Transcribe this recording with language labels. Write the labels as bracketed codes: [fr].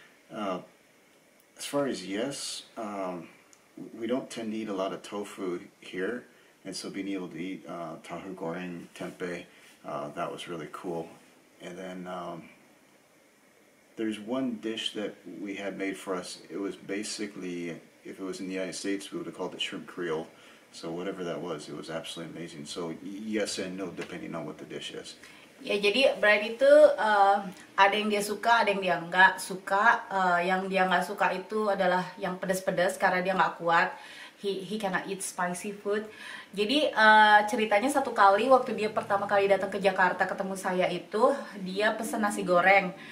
[en] As far as yes, we don't tend to eat a lot of tofu here, and so being able to eat tahu goreng, tempeh, that was really cool. And then there's one dish that we had made for us. It was basically, if it was in the United States, we would have called it shrimp creole. So whatever that was, it was absolutely amazing. So yes and no, depending on what the dish is. [id] Ya, jadi Brian itu ada yang dia suka, ada yang dia nggak suka. Yang dia nggak suka itu adalah yang pedas-pedas karena dia nggak kuat. [en] He cannot eat spicy food. [id] Jadi ceritanya satu kali waktu dia pertama kali datang ke Jakarta ketemu saya itu, dia pesen nasi goreng.